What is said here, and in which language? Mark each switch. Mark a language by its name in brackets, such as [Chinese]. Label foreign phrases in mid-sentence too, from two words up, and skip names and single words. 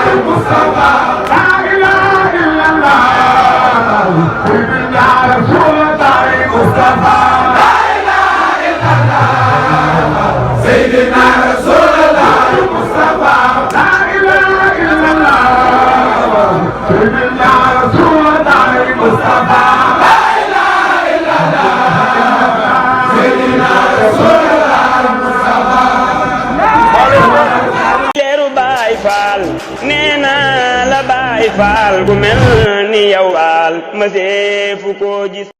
[Arabic] مصطفى لا إله إلا الله سيدنا رسول الله مصطفى لا إله إلا الله سيدنا رسول الله مصطفى لا إله إلا الله سيدنا رسول الله مصطفى لا إله إلا الله سيدنا رسول الله مصطفى [Wolof] leeru Baay Faal nee naa la Baay Faal gu mel ni yow waal ma seefu ko gis